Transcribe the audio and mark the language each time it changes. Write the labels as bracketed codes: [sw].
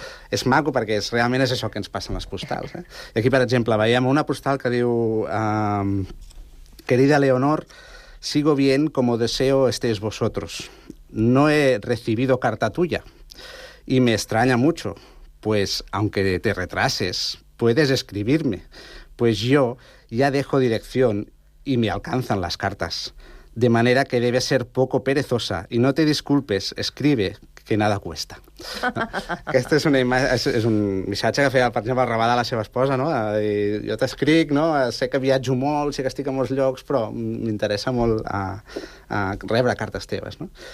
[ca] És maco perquè realment és això que ens passa en les postals. Eh? I aquí, per exemple, veiem una postal que diu: [es] querida Leonor, sigo bien como deseo estéis vosotros. No he recibido carta tuya y me extraña mucho, pues aunque te retrases, puedes escribirme. Pues yo ya dejo dirección y me alcanzan las cartas. De manera que debes ser poco perezosa y no te disculpes, escribe, que nada cuesta. [ca] Aquesta és una imatge, és un missatge que feia, per exemple, el Rabadà a la seva esposa, no? I jo t'escric, no? Sé que viatjo molt, sé que estic a molts llocs, però m'interessa molt a rebre cartes teves, no?